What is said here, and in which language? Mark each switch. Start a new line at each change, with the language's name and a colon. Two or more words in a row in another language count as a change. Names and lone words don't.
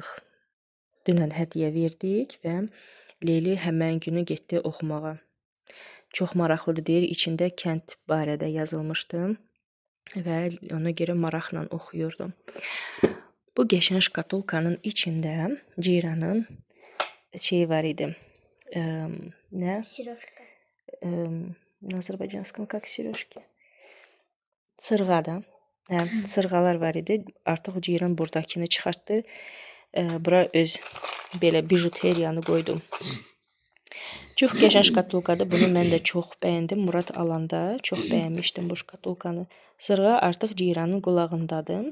Azerbaijani: Dünən hədiyyə verdik və Leyli həmən günü getdi oxumağa. Çox maraqlıdır deyir, içində kənd barədə yazılmışdı və ona görə maraqla oxuyurdu. Bu qəşəng şkatulkanın içində Ceyranın şeyi var idi. Nə?
Russian: Сережка. На азербайджанском как сережки?
Azerbaijani: Sırğa da. Hə, sırğalar var idi. Artıq Ceyran buradakını çıxartdı. Bura öz belə bijuteriyanı qoydum. Çox qəşəng şkatulkadır. Bunu mən də çox bəyəndim. Murad alanda çox bəyənmişdim bu şkatulkanı. Sırğa artıq Ceyranın qulağındadır.